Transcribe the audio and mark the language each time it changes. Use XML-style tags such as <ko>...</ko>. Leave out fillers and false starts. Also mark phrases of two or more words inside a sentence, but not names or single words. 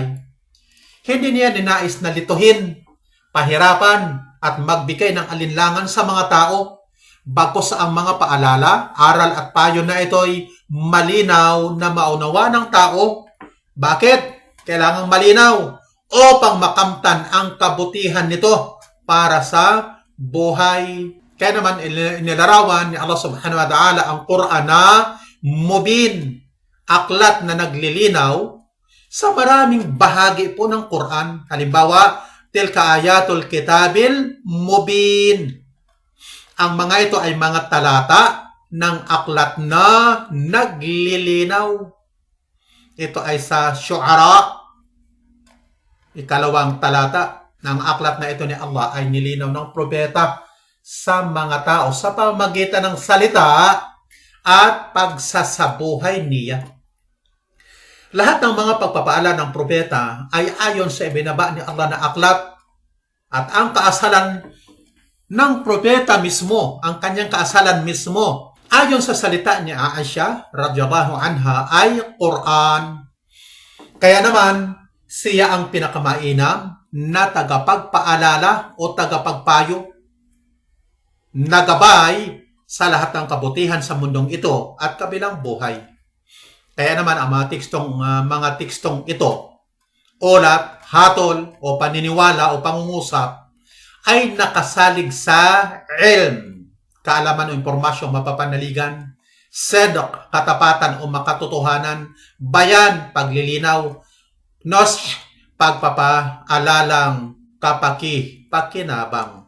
<tl>Hindi niya ninais na lituhin, pahirapan at magbigay ng alinlangan sa mga tao, bagkus ang mga paalala, aral at payo na ito'y malinaw na maunawa ng tao. Bakit? Kailangang malinaw upang makamtan ang kabutihan nito para sa buhay. Kaya naman inilarawan ni Allah</tl> <ar>سبحانه وتعالى</ar> <tl>ang Quran na mubin, aklat na naglilinaw sa maraming bahagi po ng Quran. Halimbawa,</tl> <ar>تلك آيات الكتاب المبين.</ar> <tl>Ang mga ito ay mga talata ng aklat na naglilinaw. Ito ay sa Syu'ara, ikalawang talata ng aklat na ito ni Allah ay nilinaw ng propeta sa mga tao sa pamamagitan ng salita at pagsasabuhay niya. Lahat ng mga pagpapaala ng propeta ay ayon sa ibinaba ni Allah na aklat, at ang kaasalan ng propeta mismo, ang kanyang kaasalan mismo, ayon sa salita ni Aisha</tl> <ar>رضي الله عنها</ar> <tl>ay Quran. Kaya naman, siya ang pinakamainam na tagapagpaalala o tagapagpayo, nagabay sa lahat ng kabutihan sa mundong ito at kabilang buhay. Kaya naman ang mga tekstong ito, ulat, hatol o paniniwala o pangungusap ay nakasalig sa ilm, kaalaman o impormasyong mapapanaligan, sedok, katapatan o makatotohanan, bayan, paglilinaw, nos, pagpapaalalang pakinabang.</tl>